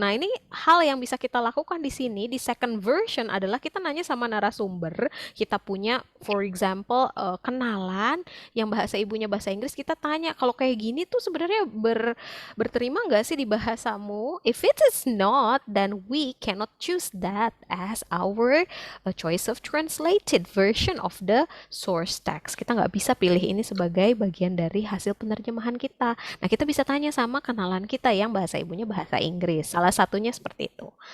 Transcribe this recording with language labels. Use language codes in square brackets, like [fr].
[id] Nah, ini hal yang bisa kita lakukan di sini di second version adalah kita nanya sama narasumber, kita punya [en] for example [id] kenalan yang bahasa ibunya bahasa Inggris, kita tanya kalau kayak gini tuh sebenarnya berterima nggak sih di bahasamu? [en] If it is not, then we cannot choose that as our choice of translated version of the source text. [id] Kita nggak bisa pilih ini sebagai bagian dari hasil penerjemahan kita. Nah, kita bisa tanya sama kenalan kita yang bahasa ibunya bahasa Inggris. Salah satunya seperti itu.